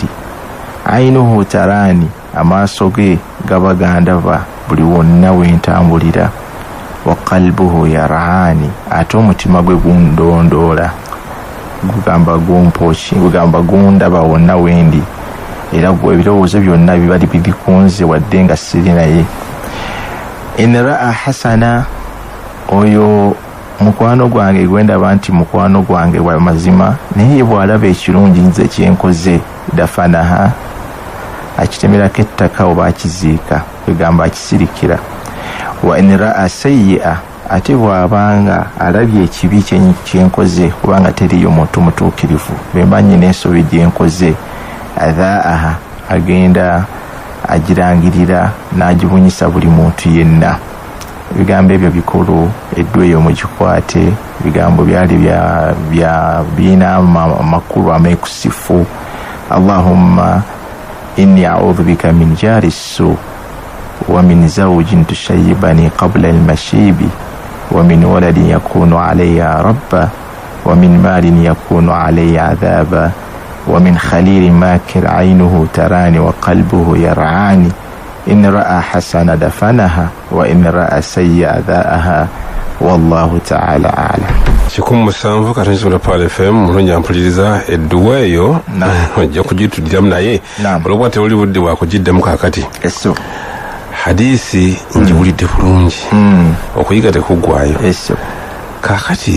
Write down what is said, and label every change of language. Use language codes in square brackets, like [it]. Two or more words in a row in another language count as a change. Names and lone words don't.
[ar] عينه تراني, [lg] amaaso ge gaba gandaba buli wonna wentambulira. [ar] وقلبه يرعاني, [lg] ate omutima gwe gundondoola gugamba gumpoki, gugamba gundaba wonna wendi era ebirowoozo byonna bibali bibikunze wadde nga siri naye. [ar] إن رأى حسنة, [lg] oyo mukwano gwange gwendaba nti mukwano gwange wa mazima naye bw'alaba ekirungi nze kyenkoze dafanaha, akitemerako ettaka oba akiziika, kwegamba akisirikira. [ar] وإن رأى سيئة, [lg] ate bw'abanga alabye ekibi kyenkoze kubanga teriyo muntu mutuukirivu bembanyi n'ensobi gyenkoze, adhaaha, agenda agirangirira n'agibunyisa buli muntu yenna. Ebigambo ebyo bikulu, eddwa eyo mugikwate. Ebigambo byali birina amakulu ameekusifu. [ar] اللهم إني أعوذ بك من جار سوء ومن زوج تشيبني قبل المشيب ومن ولد يكون علي ربا ومن مال يكون علي عذابا ومن خليل ماكر عينه تراني وقلبه يرعاني إن رأى حسن دفنها وإن رأى سيئ ذاءها والله تعالى أعلم. [lg] Chikumu musanvu katanyisobola Pal FM mulonja mpuliriza edduwa eyo ojja kugitudiramu naye olwokuba tewuli budde bwa kugiddemu kakati. Eso hadisi njiwulidde bulungi okuyiga tekuggwayo. Eso kakati